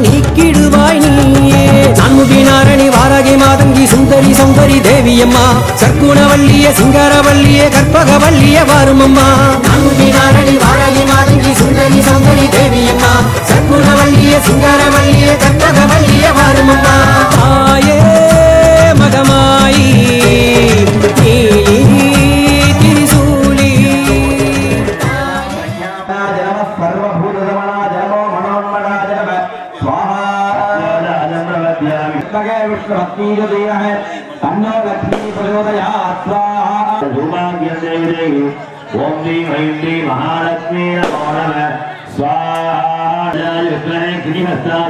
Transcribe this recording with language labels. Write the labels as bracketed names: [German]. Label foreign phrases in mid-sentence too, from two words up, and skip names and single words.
[Tamil] நீக்கிடுவாய் நீயே நான்முகி நாரணி வாராகி மாதங்கி சுந்தரி சௌந்தரி தேவியம்மா சர்க்குணவல்லிய சிங்காரவல்லிய கற்பகவல்லிய வருமம்மா நான்முகி நாரணி வாராகி மாதங்கி சுந்தரி சௌந்தரி தேவியம்மா சர்க்குணவல்லிய சிங்காரவல்லிய கற்பகவல்லிய வருமம்மா தாயே மகமாயி திரிசூலி [Sanskrit] सर्वभूतदमना जन्मो त्र्यंबके विष्णुपत्नी च धीमहि तन्नो लक्ष्मी प्रचोदयात् स्वाहा धूमाग्यदेवी ओम ह्रीं ह्रीं श्री महालक्ष्मी नमो नमः स्वाहा जय विष्णुहे श्रीहस्ताय